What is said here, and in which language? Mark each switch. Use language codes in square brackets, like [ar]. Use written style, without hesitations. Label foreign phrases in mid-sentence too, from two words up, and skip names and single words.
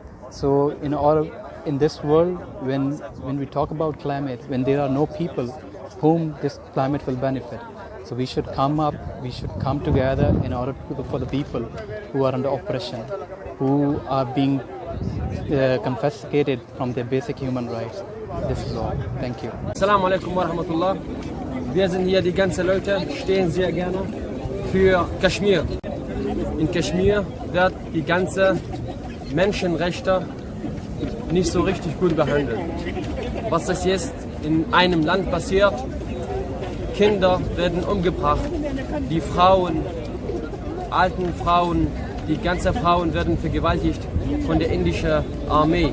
[en] So in this world, when we talk about climate, when there are no people whom this climate will benefit, so we should come together in order for the people who are under oppression, who are being confiscated from their basic human rights. This is all. Thank you. [ar] السلام عليكم ورحمة الله. [de] Wir sind hier, die ganzen Leute stehen sehr gerne für Kaschmir. In Kaschmir wird die ganze Menschenrechte nicht so richtig gut behandelt. Was das jetzt in einem Land passiert, Kinder werden umgebracht, die Frauen, alten Frauen, die ganzen Frauen werden vergewaltigt von der indischen Armee.